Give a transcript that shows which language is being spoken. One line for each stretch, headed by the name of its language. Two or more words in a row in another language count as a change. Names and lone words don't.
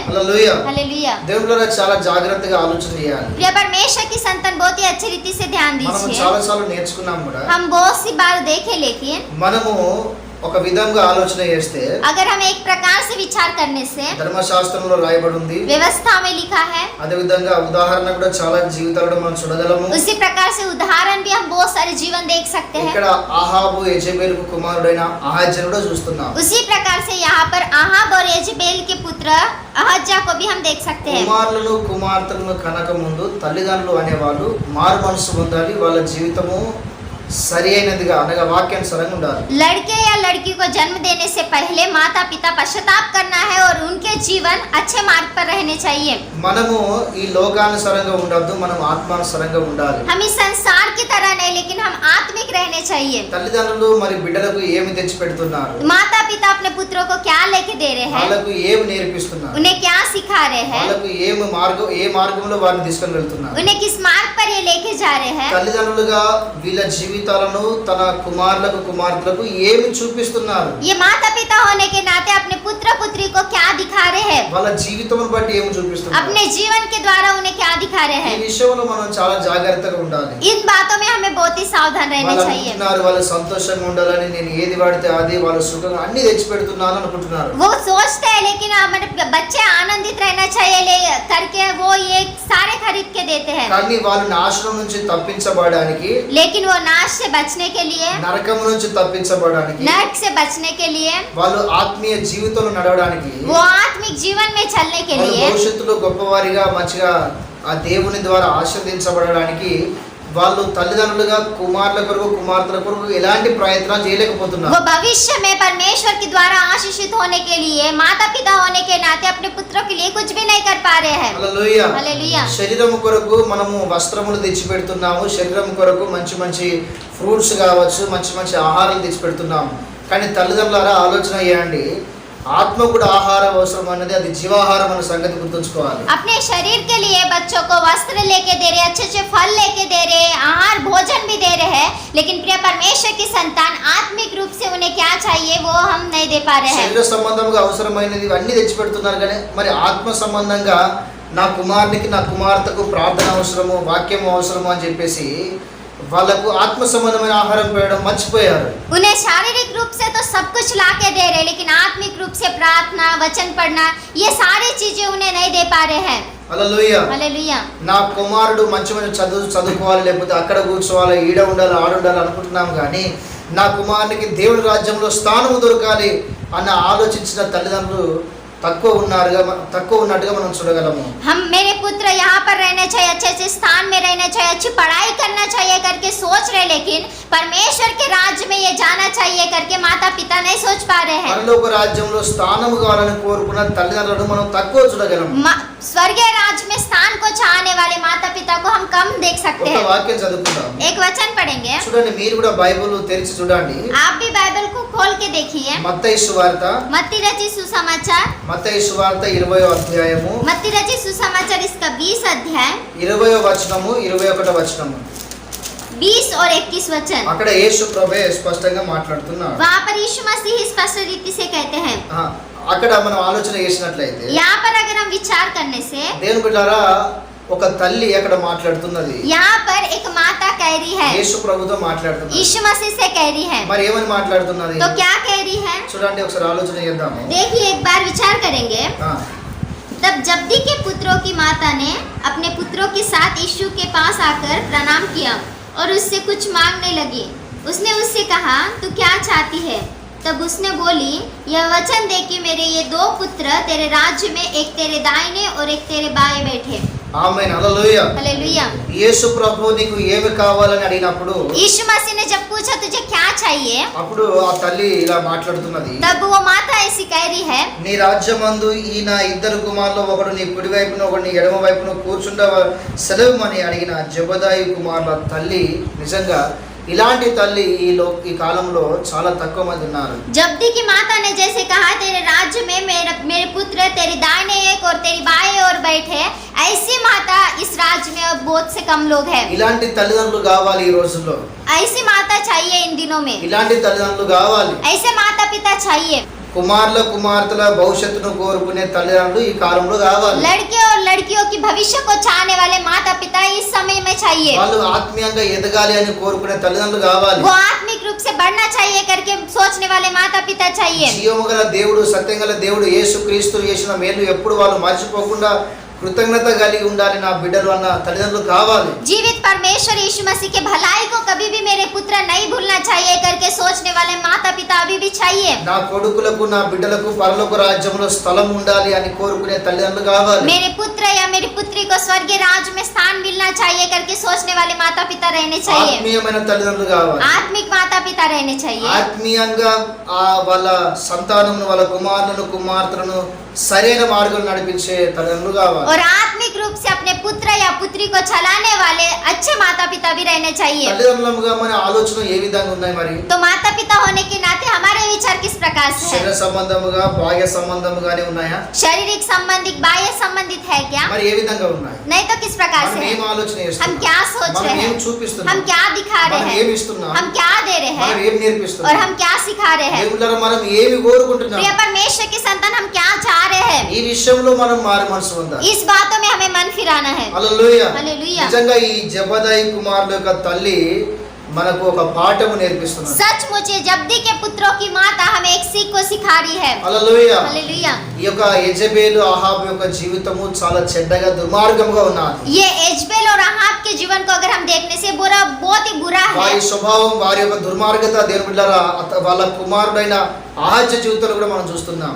Telugu: హల్లెలూయా.
Hindi: हालेलुया।
Telugu: దేవుళ్ళరా చాలా జాగ్రత్తగా ఆలోచన చేయాలి.
Hindi: प्रिय परमेश्वर की संतान, बहुत ही अच्छी रीति से ध्यान
Telugu: మనం
Hindi: दीजिए।
Telugu: చాలా సార్లు నేర్చుకున్నాం కూడా.
Hindi: हम बहुत सी बार देखे, लेकिन
Telugu: మనము ఒక విధంగా ఆలోచన చేస్తే
Hindi: अगर हम एक प्रकार से विचार करने से,
Telugu: ధర్మశాస్త్రంలో రాయబడి ఉంది,
Hindi: व्यवस्था में लिखा है,
Telugu: అదే విధంగా ఉదాహరణ కూడా చాలా జీవితాలలో మనం చూడగలము.
Hindi: उसी प्रकार से उदाहरण भी हम बहुत सारे जीवन देख सकते हैं।
Telugu: ఇక్కడ అహాబు యెజబేలు కుమారుడైన అహజ్యను కూడా చూస్తున్నాం.
Hindi: उसी प्रकार से यहाँ पर अहाब और यजेबेल के पुत्र अहज्या को भी हम देख सकते हैं।
Telugu: కుమారులను కుమార్తెలను కనక ముందు తల్లిదండ్రులు అనేవాళ్ళు మారు మనసు పొందాలి. వాళ్ళ జీవితము సరి అయినదిగా అనగా వాక్యానుసారంగా ఉండాలి.
Hindi: लड़के या लड़की को जन्म देने से पहले माता पिता पश्चाताप करना है और उनके जीवन अच्छे मार्ग पर रहने चाहिए।
Telugu: మనము ఈ లోకానుసారంగా ఉండొద్దు, మనం ఆత్మానుసారంగా ఉండాలి.
Hindi: हम इस संसार की तरह नहीं, लेकिन हम आत्मिक रहने चाहिए।
Telugu: తల్లిదండ్రులు మరి బిడ్డలకు ఏమి తెచ్చి పెడుతున్నారు,
Hindi: माता पिता अपने पुत्रों को क्या लेके दे रहे हैं,
Telugu: వాళ్ళకు ఏమి నేర్పిస్తున్నారు,
Hindi: उन्हें क्या सिखा रहे हैं,
Telugu: వాళ్ళకు ఏ మార్గంలో వారిని తీసుకొని వెళ్తున్నారు.
Hindi: उन्हें किस मार्ग पर ये लेके जा रहे हैं।
Telugu: తల్లిదండ్రులుగా వీళ్ళ జీవితాలను తన కుమారులకు కుమార్తెలకు ఏమి చూపిస్తున్నారు,
Hindi: ये माता पिता होने के नाते अपने पुत्र पुत्री को क्या दिखा रहे हैं,
Telugu: వాళ్ళ జీవితమును బట్టి ఏమి చూపిస్తున్నారు.
Hindi: अपने जीवन के द्वारा उन्हें क्या दिखा रहे
Telugu: ఈ
Hindi: हैं।
Telugu: విషయంలో మనం చాలా జాగ్రత్తగా ఉండాలి.
Hindi: इन बातों में हमें बहुत ही सावधान रहना
Telugu: వాళ్ళు
Hindi: चाहिए।
Telugu: అనుకుంటున్నారు వాళ్ళు సంతోషంగా ఉండాలని, నేను ఏది వాడితే అది వాళ్ళు సుఖంగా అన్ని తెచ్చి పెడుతున్నాను అనుకుంటున్నారు.
Hindi: वो सोचते हैं, लेकिन हमारे बच्चे आनंदित रहना चाहिए ले करके वो ये सारे खरीद के देते हैं,
Telugu: కానీ వాళ్ళు నాశనం నుంచి తప్పించబడడానికి,
Hindi: लेकिन वो नाश से बचने के लिए,
Telugu: నరకం నుంచి తప్పించబడడానికి,
Hindi: नरक से बचने के लिए,
Telugu: వాళ్ళు ఆత్మీయ జీవితంలో నడవడానికి,
Hindi: वो आत्मिक जीवन में चलने के
Telugu: వాళ్ళు
Hindi: लिए,
Telugu: భవిష్యత్తులో గొప్పవారిగా మంచిగా ఆ దేవుని ద్వారా ఆశీర్వదించబడడానికి వాళ్ళు తల్లిదండ్రులుగా కుమారుల కొరకు కుమార్తెల కొరకు ఎలాంటి ప్రయత్నాలు చేయలేకపోతున్నారు.
Hindi: वो भविष्य में परमेश्वर के द्वारा आशीषित होने के लिए, माता पिता होने के नाते अपने पुत्रों के लिए कुछ भी नहीं कर पा रहे हैं।
Telugu: హల్లెలూయా.
Hindi: हालेलुया।
Telugu: శరీరం కొరకు మనము వస్త్రములు తెచ్చి పెడుతున్నాము, శరీరం కొరకు మంచి మంచి ఫ్రూట్స్ కావచ్చు, మంచి మంచి ఆహారాలు తెచ్చి పెడుతున్నాము. కానీ తల్లిదండ్రులారా ఆలోచన చేయండి, ఆత్మ కూడా ఆహారం అవసరం అన్నది, అది జీవాహారం అన్న సంగతి గుర్తుంచుకోవాలి.
Hindi: अपने शरीर के लिए बच्चों को वस्त्र लेके दे रहे, अच्छे अच्छे फल लेके दे रहे, आहार भोजन भी दे रहे हैं, लेकिन प्रिय परमेश्वर की संतान आत्मिक रूप से उन्हें क्या चाहिए वो हम नहीं दे पा रहे हैं।
Telugu: శరీర సంబంధంగా అవసరమైనది అన్ని తెచ్చి పెడుతున్నారు, కానీ మరి ఆత్మ సంబంధంగా నా కుమారునికి నా కుమార్తెకు ప్రార్థన అవసరము, వాక్యం అవసరము అని చెప్పేసి వాళ్ళకు ఆత్మ సంబంధమైన ఆహారం పెట్టడం మర్చిపోయారు.
Hindi: उन्हें शारीरिक रूप से तो सब कुछ ला के दे रहे, लेकिन आत्मिक रूप से प्रार्थना, वचन पढ़ना, ये सारी चीजें उन्हें नहीं दे पा रहे हैं।
Telugu: హల్లెలూయా.
Hindi: हालेलुया।
Telugu: నా కుమారుడు మంచి మంచి చదువుకోవాలి, లేకపోతే అక్కడ కూర్చోవాలి, ఈడ ఉండాలి, ఆడ ఉండాలి అనుకుంటున్నాం, కానీ నా కుమారునికి దేవుని రాజ్యంలో స్థానం దొరకాలి అన్న ఆలోచించిన తల్లిదండ్రులు తక్కువ ఉన్నట్టుగా మనం చూడగలము.
Hindi: हम मेरे पुत्र यहाँ पर रहने चाहिए, अच्छे अच्छे स्थान में रहना चाहिए, अच्छी पढ़ाई करना चाहिए करके सोच रहे, लेकिन परमेश्वर के राज्य में ये जाना चाहिए करके माता पिता नहीं सोच पा रहे हैं।
Telugu: పరలోక రాజ్యంలో స్థానం కావాలని కోరుకున్న తల్లిదండ్రులను మనం తక్కువ చూడగలం.
Hindi: स्वर्गीय राज्य में स्थान को चाहने वाले माता पिता को हम कम देख सकते
Telugu: ఒక
Hindi: हैं।
Telugu: వాక్యం చదువుకుందాం.
Hindi: एक वचन पढ़ेंगे,
Telugu: చూడండి, మీరు కూడా బైబిల్ తెరిచి చూడండి.
Hindi: आप भी बाइबल को खोल के देखिए।
Telugu: మత్తయి సువార్త,
Hindi: मत्ती रचित सुसमाचार,
Telugu: మత్తయి సువార్త 20వ అధ్యాయము
Hindi: मत्ती रचित सुसमाचार इसका 20 अध्याय
Telugu: 20వ వచనము 21వ వచనము.
Hindi: 20 और 21 वचन।
Telugu: అక్కడ యేసు ప్రభువే స్పష్టంగా మాట్లాడుతున్నాడు.
Hindi: वहाँ पर यीशु मसीह ही स्पष्ट रीति से कहते हैं।
Telugu: అక్కడ మనం ఆలోచన చేసినట్లయితే
Hindi: यहाँ पर अगर हम विचार करने से
Telugu: దేవుని బిడ్డలారా ఒక తల్లి అక్కడ మాట్లాడుతున్నది.
Hindi: यहाँ पर एक माता कह रही है,
Telugu: యేసు ప్రభుతో మాట్లాడుతున్నది.
Hindi: यीशु मसीह से कह रही है।
Telugu: మరి ఏమని మాట్లాడుతున్నది?
Hindi: तो क्या कह रही है?
Telugu: చూడండి ఒకసారి ఆలోచన చేద్దాము.
Hindi: देखिए एक बार विचार करेंगे। तब जब्दी के पुत्रों की माता ने अपने पुत्रों के साथ यीशु के पास आकर प्रणाम किया और उससे कुछ मांगने लगी। उसने उससे कहा, तू क्या चाहती है? तब उसने बोली, यह वचन दे कि मेरे ये 2 पुत्र तेरे राज्य में एक तेरे दाहिने और एक तेरे बाएं बैठे।
Telugu: ఆమేన్. హల్లెలూయా.
Hindi: हालेलुया।
Telugu: యేసు ప్రభు నీకు ఏమి కావాలని అడిగినప్పుడు
Hindi: यीशु मसीह ने जब पूछा तुझे क्या चाहिए,
Telugu: అప్పుడు ఆ తల్లి ఇలా మాట్లాడుతున్నది.
Hindi: तब वो माता ऐसी कह रही है,
Telugu: నీ రాజ్యమందు ఈ నా 2 కుమారులు ఒకడు నీ కుడి వైపున ఒకడు నీ ఎడమ వైపున కూర్చుండవ సెలవుమని అడిగిన జబదాయి కుమారుల తల్లి నిజంగా ఇలాంటి తల్లి ఈ కాలంలో చాలా తక్కువ మంది ఉన్నారు.
Hindi: जब्दी की माता ने जैसे कहा तेरे राज्य में मेरे पुत्र तेरे दाहिने एक और तेरी बाएं ओर बैठे, ऐसी माता इस राज्य में अब बहुत से कम लोग हैं।
Telugu: ఇలాంటి తల్లిదండ్రులు కావాలి ఈ రోజుల్లో.
Hindi: ऐसी माता चाहिए इन दिनों में,
Telugu: ఇలాంటి తల్లిదండ్రులు కావాలి.
Hindi: ऐसे माता पिता चाहिए।
Telugu: కుమారుల కుమార్తెల భవిష్యత్తును కోరుకునే తల్లిదండ్రులు ఈ కాలంలో కావాలి.
Hindi: लड़के और लड़कियों की भविष्य को चाहने वाले माता पिता इस समय में चाहिए।
Telugu: వాళ్ళు ఆత్మీయంగా ఎదగాలి అని కోరుకునే తల్లిదండ్రులు కావాలి.
Hindi: वो आत्मिक रूप से बढ़ना चाहिए करके सोचने वाले माता पिता चाहिए।
Telugu: జీవము గల దేవుడు సత్యం గల దేవుడు యేసుక్రీస్తు చేసిన మేలు ఎప్పుడు వాళ్ళు మర్చిపోకుండా కృతజ్ఞత కలిగి ఉండాలి నా బిడ్డలు అన్న తల్లిదండ్రులు కావాలి.
Hindi: जीवित परमेश्वर यीशु मसीह के भलाई को कभी भी मेरे पुत्र नहीं भूलना चाहिए करके सोचने वाले माता पिता अभी भी चाहिए।
Telugu: నా కొడుకులకు నా బిడ్డలకు పరలోక రాజ్యంలో స్థలం ఉండాలి అని కోరుకునే తల్లిదండ్రులు కావాలి.
Hindi: मेरे पुत्र या मेरी पुत्री को स्वर्गीय राज्य में स्थान मिलना चाहिए करके सोचने वाले माता पिता रहने चाहिए।
Telugu: ఆత్మీయమైన తల్లిదండ్రులు కావాలి.
Hindi: आत्मिक माता पिता रहने चाहिए।
Telugu: ఆత్మీయంగా వాళ్ళ సంతానమును వాళ్ళ కుమారులను కుమార్తెలను సరైన మార్గంలో నడిపించే తల్లిదండ్రులు కావాలి.
Hindi: और आत्मिक रूप से अपने पुत्र या पुत्री को चलाने वाले अच्छे माता पिता भी रहने चाहिए।
Telugu: తల్లిదండ్రులుగా మన ఆలోచన ఏ విధంగా ఉన్నాయి మరి?
Hindi: तो माता पिता होने के नाते हमारे विचार किस प्रकार से
Telugu: శరీర
Hindi: है?
Telugu: సంబంధముగా బాహ్య సంబంధముగానే ఉన్నాయా?
Hindi: शारीरिक संबंधित बाह्य संबंधित है क्या?
Telugu: మరి ఏ విధంగా ఉన్నాయి?
Hindi: नहीं तो किस प्रकार
Telugu: మనం
Hindi: से
Telugu: ఏం
Hindi: है?
Telugu: ఆలోచన
Hindi: हम
Telugu: చేస్తున్నాం?
Hindi: क्या सोच
Telugu: మనం
Hindi: रहे
Telugu: ఏం
Hindi: हैं?
Telugu: చూపిస్తున్నాం?
Hindi: हम क्या दिखा रहे
Telugu: మనం
Hindi: हैं?
Telugu: ఏమి ఇస్తున్నాం?
Hindi: हम क्या दे रहे
Telugu: మనం
Hindi: हैं?
Telugu: ఏం
Hindi: और
Telugu: నేర్పిస్తున్నాం?
Hindi: हम क्या सिखा रहे हैं?
Telugu: దేవుళ్ళారా మనం ఏమి కోరుకుంటున్నాం?
Hindi: प्रिय परमेश्वर की संतान हम क्या चाह रहे हैं?
Telugu: ఈ విషయంలో మనం మారు మనసు ఉండాలి.
Hindi: इस बातों में हमें मन फिराना है।
Telugu: హల్లెలూయా.
Hindi: हालेलुया।
Telugu: నిజంగా ఈ జబదాయి కుమారుల యొక్క తల్లి మనకు ఒక పాఠము నేర్పిస్తున్నది.
Hindi: सचमुच ये जब्दी के पुत्रों की माता हमें एक सीख को सिखा रही है।
Telugu: హల్లెలూయా.
Hindi: हालेलुया।
Telugu: ఈ యొక్క యెజబేలు అహాబు యొక్క జీవితము చాలా చెడ్డగా దుర్మార్గంగా ఉన్నది.
Hindi: ये एजबेल और अहाब के जीवन को अगर हम देखने से बुरा बहुत ही बुरा है।
Telugu: వారి స్వభావం వారి యొక్క దుర్మార్గత దేవుని బిడ్డలారా వాళ్ళ కుమారుడైన ఆహాజ జీవితంలో కూడా మనం చూస్తున్నాం.